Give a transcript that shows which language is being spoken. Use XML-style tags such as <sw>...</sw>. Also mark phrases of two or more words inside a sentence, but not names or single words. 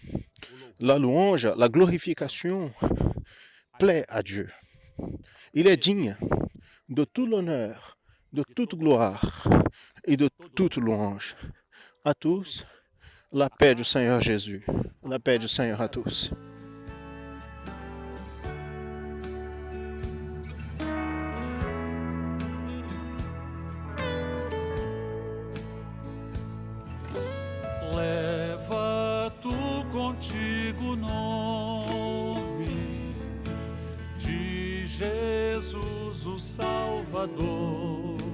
<fr>La louange, la glorification plaît à Dieu. Il est digne de tout l'honneur, de toute gloire et de toute louange. À tous, la paix du Seigneur Jésus, la paix du Seigneur à tous.</fr> <pt>Leva tu contigo o nome de Jesus, o Salvador.</pt>